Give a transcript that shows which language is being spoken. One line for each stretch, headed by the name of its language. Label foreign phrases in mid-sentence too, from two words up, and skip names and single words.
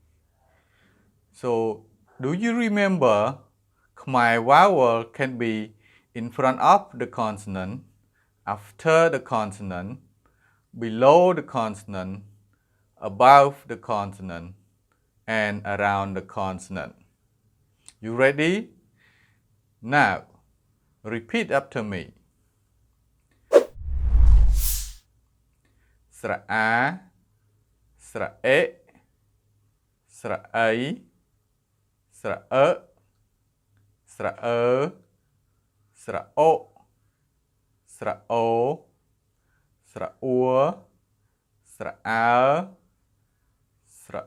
English: So, do you remember Khmer vowel can be in front of the consonant, after the consonant, below the consonant, above the consonant, and around the consonant. You ready? Now, repeat after me.
Khmer: ស្រៈ អា, ស្រៈ អេ, ស្រៈ អា, ស្រៈ អេ, ស្រៈ អេ, ស្រៈ អូ, ស្រៈ អូ, ស្រៈ អុ, ស្រៈ អា, ស្រៈ